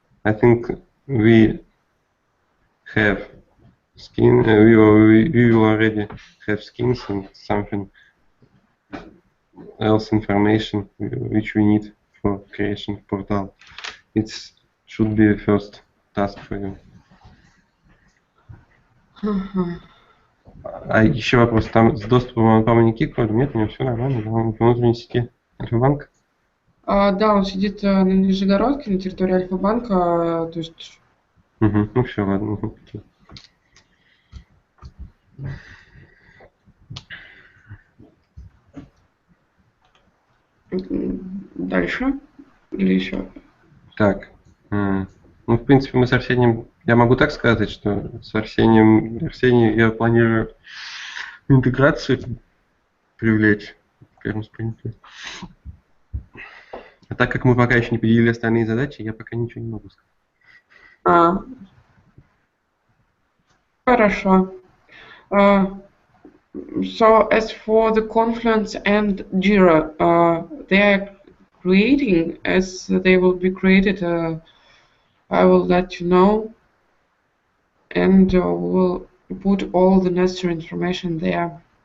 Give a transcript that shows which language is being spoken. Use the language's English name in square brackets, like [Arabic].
[English] I think we have skin. We will already have skins and something else information which we need for creation of portal. It should be the first task for you. [Russian] А еще вопрос, там с доступом по не кикают? Нет, у него все нормально, он в внутренней сети Альфа-банка? Да, он сидит на Нижегородке, на территории Альфа-банка, то есть... Ну все, ладно. Дальше? Или еще? Так, ну, в принципе, мы с Арсением, я могу так сказать, что с Арсением я планирую интеграцию привлечь в первом спринте. А так как мы пока еще не поделили остальные задачи, я пока ничего не могу сказать. Хорошо. [English] So as for the Confluence and Jira, they are creating. As they will be created, I will let you know, and we'll put all the necessary information there.